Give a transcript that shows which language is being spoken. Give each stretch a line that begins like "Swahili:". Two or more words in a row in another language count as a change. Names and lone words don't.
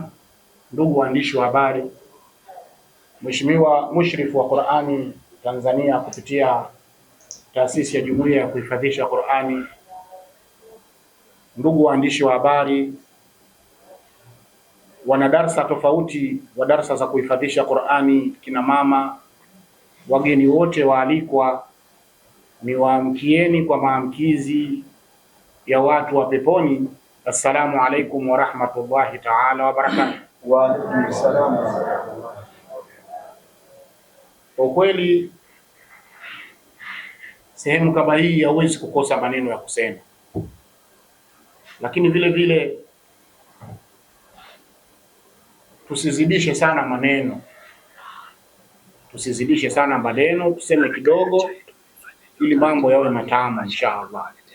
Swahili: Ndugu waandishi wa habari, Mheshimiwa mushrifu wa Qur'ani Tanzania kupitia taasisi ya Jumuiya ya kuhifadhisha Qur'ani, ndugu waandishi wa habari, wana darasa tofauti wa darasa za kuhifadhisha Qur'ani kina mama, wageni wote waalikwa, ni waamkieni kwa maamkizi ya watu wa peponi.
Arabic: السلام عليكم ورحمة الله تعالى وبركاته. وعليكم السلام.
Swahili: Kwa kweli sehemu kama hii hauwezi kukosa maneno ya kusema, lakini vile vile tusizidishe sana maneno, tuseme kidogo ili mambo yawe matamu inshallah.